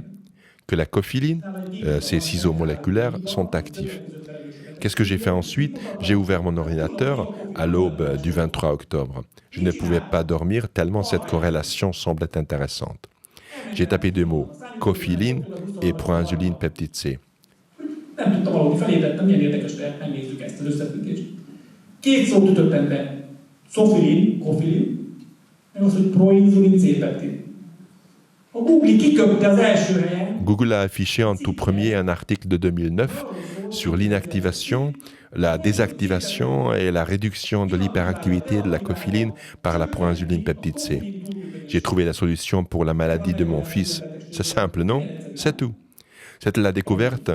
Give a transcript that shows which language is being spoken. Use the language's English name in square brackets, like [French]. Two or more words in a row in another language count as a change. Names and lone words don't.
[French] Que la cophiline, ces ciseaux moléculaires, sont actifs. Qu'est-ce que j'ai fait ensuite? J'ai ouvert mon ordinateur à l'aube du 23 octobre. Je ne pouvais pas dormir tellement cette corrélation semblait intéressante. J'ai tapé 2 mots, cophiline et proinsuline peptide C. [Hungarian] Nem tudtam aludni, felébredtem, milyen érdekes lehet, megnézzük ezt az összefüggést. Két szót ütöttem be. Szofilin, kofilin, meg az, hogy proinzulin C-peptid. A Google kiköpte az első helyen. [French] Google a affiché en tout premier un article de 2009 sur l'inactivation, la désactivation et la réduction de l'hyperactivité de la cophiline par la proinsuline peptide C. J'ai trouvé la solution pour la maladie de mon fils. C'est simple, non? C'est tout. C'était la découverte.